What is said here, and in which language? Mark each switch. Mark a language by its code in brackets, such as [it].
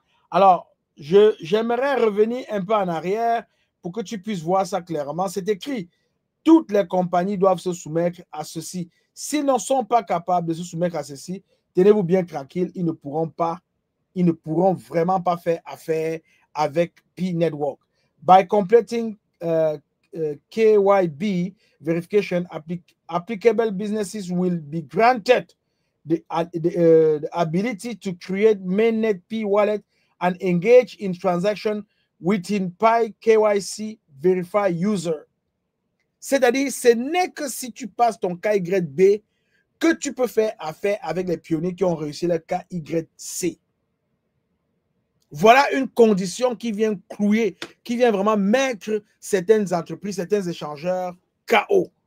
[fr] Alors, j'aimerais revenir un peu en arrière pour que tu puisses voir ça clairement. C'est écrit, toutes les compagnies doivent se soumettre à ceci. S'ils ne sont pas capables de se soumettre à ceci, tenez-vous bien tranquille, ils ne pourront vraiment pas faire affaire avec Pi Network. [en] By completing KYB verification, applicable businesses will be granted the ability to create mainnet Pi wallet and engage in transaction within Pi KYC verified user. [fr] C'est-à-dire, ce n'est que si tu passes ton KYB que tu peux faire affaire avec les pionniers qui ont réussi le KYC. Voilà une condition qui vient clouer, qui vient vraiment mettre certaines entreprises, certains échangeurs KO.